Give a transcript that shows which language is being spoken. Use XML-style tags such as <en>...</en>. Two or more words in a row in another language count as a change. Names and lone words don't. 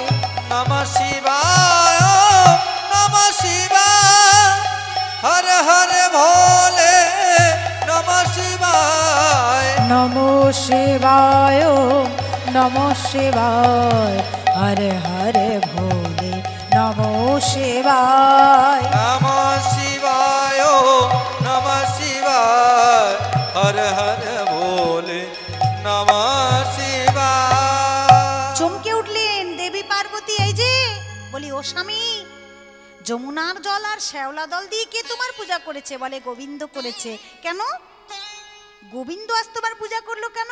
<sa>নমঃ শিবায়, ওম নমঃ শিবায়, হরে হরে ভোলে নমঃ শিবায়, নমঃ শিবায় নমঃ শিবায়, হরে হরে ভোলে নমঃ শিবায়, নমঃ শিবায়, ওম নমঃ শিবায়, হরে হরে ভোলে নমঃ শিবায়।</sa> <bn>চমকে উঠলেন দেবী পার্বতী। এই যে, বলি, ও স্বামী, যমুনার জল আর শ্যাওলা দল দিয়ে কে তোমার পূজা করেছে? বলে, গোবিন্দ করেছে। কেন গোবিন্দ আজ তোমার পূজা করলো কেন?</bn>